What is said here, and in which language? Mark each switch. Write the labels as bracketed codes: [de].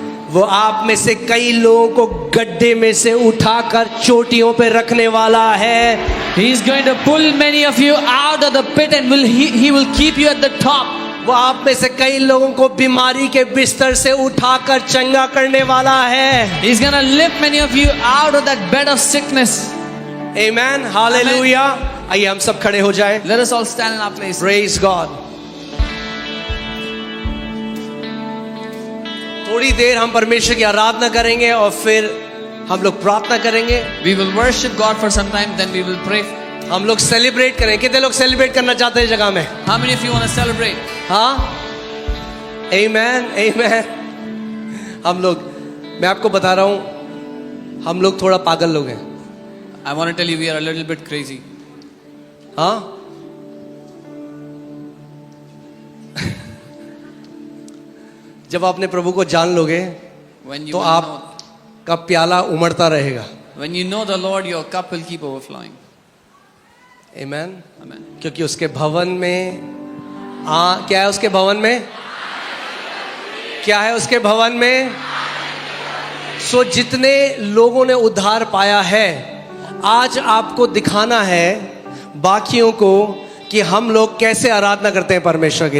[hi] वो आप में से कई लोगों को गड्ढे में से उठाकर चोटियों पे रखने वाला है। [en] He is going to pull many of you out of the pit and he will keep you at the top. [hi] वो आप में से कई लोगों को बीमारी के बिस्तर से उठाकर चंगा करने वाला है। [en] He's going to lift many of you out of that bed of sickness. [hi] Amen, hallelujah. आइए हम सब खड़े हो जाएं। [en] Let us all stand in our place. Praise God। [hi] थोड़ी देर हम परमेश्वर की आराधना करेंगे और फिर हम लोग प्रार्थना करेंगे। [en] We will worship God for some time, then we will pray. [hi] हम लोग सेलिब्रेट करें। कितने लोग सेलिब्रेट करना चाहते हैं जगह में? [en] How many of you want to celebrate? [hi] हाँ, आमेन, आमेन। हम लोग, मैं आपको बता रहा हूं, हम लोग थोड़ा पागल लोग हैं। [en] I want to tell you, we are a little bit crazy. [hi] हाँ, जब आपने प्रभु को जान लोगे [en] When you [hi] तो [en] will know, [hi] आपका प्याला उमड़ता रहेगा। [en] when you know the Lord, your cup will keep overflowing. [hi] Amen. [en] Amen. [hi] क्योंकि उसके भवन में क्या है? उसके भवन में क्या है? उसके भवन में सो जितने लोगों ने उद्धार पाया है, आज आपको दिखाना है बाकियों को कि हम लोग कैसे आराधना करते हैं परमेश्वर की।